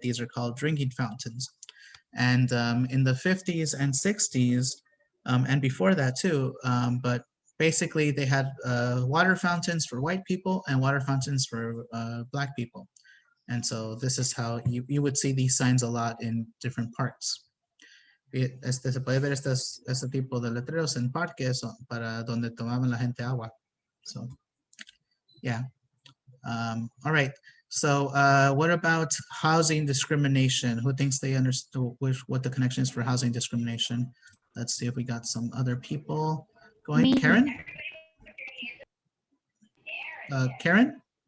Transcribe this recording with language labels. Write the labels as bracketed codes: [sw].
[en] These are called drinking fountains. And in the 50s and 60s, and before that too, but basically they had water fountains for white people and water fountains for black people. And so this is how you would see these signs a lot in different parks. [es] Se puede ver este tipo de letreros en parques para donde tomaban la gente agua. [en] So, yeah. All right. So what about housing discrimination? Who thinks they understood what the connection is for housing discrimination? Let's see if we got some other people going. Me. Karen? Karen?